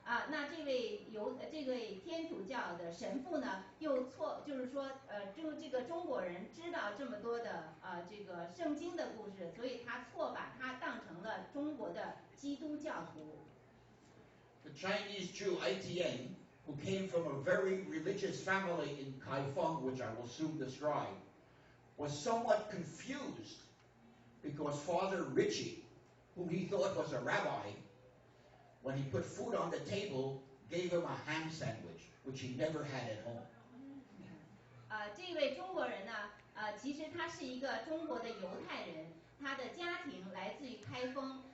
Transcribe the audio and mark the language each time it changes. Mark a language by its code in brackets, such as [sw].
[zh] 那这位天主教的神父呢，就是说这个中国人知道这么多的这个圣经的故事，所以他错把他当成了中国的基督教徒。 [en] The Chinese Jew ITN, who came from a very religious family in Kaifeng, which I will soon describe, was somewhat confused because Father Ritchie, whom he thought was a rabbi, when he put food on the table, gave him a ham sandwich, which he never had at home. [zh] 这位中国人呢，其实他是一个中国的犹太人，他的家庭来自于开封。